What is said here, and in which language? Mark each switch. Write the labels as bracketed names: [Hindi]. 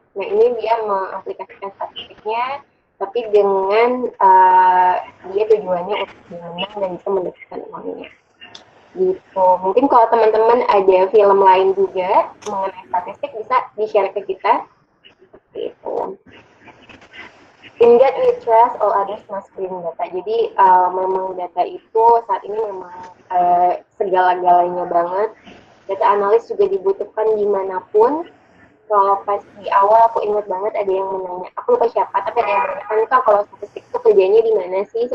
[Indonesian] Nah ini dia mengaplikasikan statistiknya tapi dengan dia tujuannya untuk menang dan bisa mendapatkan uangnya gitu. Mungkin kalau teman-teman ada film lain juga mengenai statistik bisa di-share ke kita gitu. [English] In that we trust, all others must bring data. [Indonesian] Jadi memang data itu saat ini memang segala-galanya banget. Data analis juga dibutuhkan dimanapun. Kalau pas di awal aku ingat banget ada yang menanya, aku lupa siapa, tapi ada yang menanyakan Kak, kalau statistik itu kerjanya di mana sih?